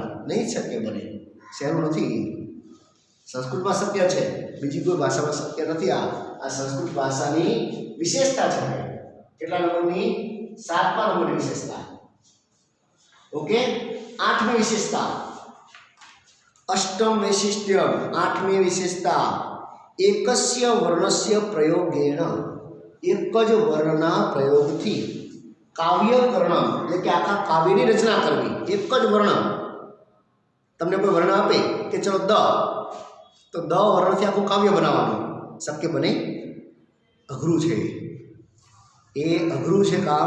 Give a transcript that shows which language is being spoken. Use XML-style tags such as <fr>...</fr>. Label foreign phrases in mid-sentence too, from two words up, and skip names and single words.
<gu>નહીં શક્ય બને, સહેલું નથી. સંસ્કૃતમાં શક્ય છે, બીજી કોઈ ભાષામાં શક્ય નથી. આ સંસ્કૃત ભાષાની વિશેષતા છે. કેટલા નંબરની? 7મા નંબરની વિશેષતા. ઓકે, 8મી વિશેષતા,</gu> <sa>अष्टम वैशिष्ट्यम</sa> <gu>આઠમી વિશેષતા</gu> <sa>एकस्य वर्णस्य प्रयोगेण</sa> <gu>એક જ વર્ણના प्रयोगથી કાવ્યકર્ણ એટલે કે આખા કાવ્યની રચના કરવી। એક જ વર્ણ તમને કોઈ વર્ણ આપે કે ચલો દ, તો દ વર્ણથી આખું કાવ્ય બનાવવાનું શક્ય બને? અઘરું છે, એ અઘરું છે કામ।</gu>